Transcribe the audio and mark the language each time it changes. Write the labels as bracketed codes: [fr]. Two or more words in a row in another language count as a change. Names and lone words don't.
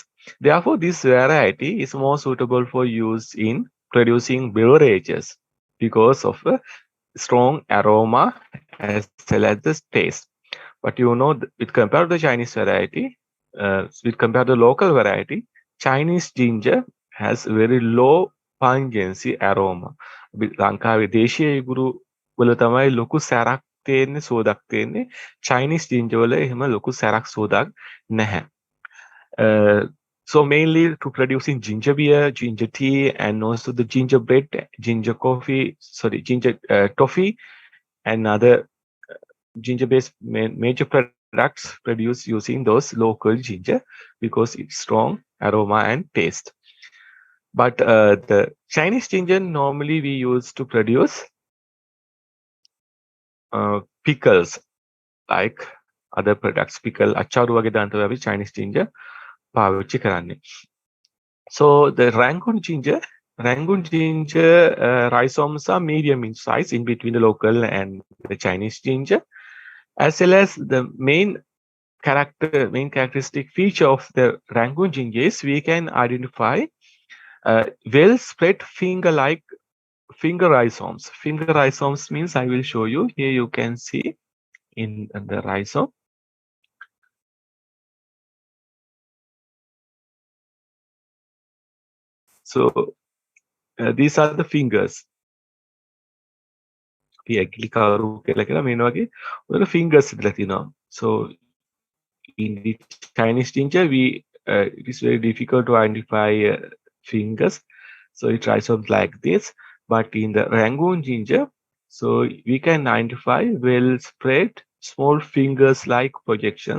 [en] Therefore, this variety is more suitable for use in producing beverages because of a strong aroma as well as the taste. But with compared to the Chinese variety, with compared to the local variety, Chinese ginger has very low pungency aroma. [si] ලංකාවේ දේශීය ඉගුරු වල තමයි ලොකු සැරක් තියෙන්නේ, සුවඳක් තියෙන්නේ. [en] Chinese ginger [si] වල එහෙම ලොකු සැරක් සුවඳක් නැහැ. [en] So mainly to producing ginger beer, ginger tea, and also the ginger bread, ginger ginger toffee, and other ginger-based major products produced using those local ginger because it's strong aroma and taste. But the Chinese ginger normally we use to produce pickles like other products. Pickle, [si] අච්චාරු වගේ දාන්න අපි [en] Chinese ginger [si] පාවිච්චි කරන්නේ. [en] So the Rangoon ginger rhizomes are medium in size in between the local and the Chinese ginger, as well as the main characteristic feature of the Rangoon ginger is we can identify well spread finger rhizomes. Finger rhizomes means I will show you. Here you can see in the rhizome. So these are the fingers. [si] ඇගිලි කවුරු කියලා කියලා මේ වගේ ඔය fingers ඉදලා තියෙනවා. [en] So in the Chinese ginger, it is very difficult to identify fingers. So it rhizomes like this. But in the Rangoon ginger, so we can identify well spread small fingers like projections.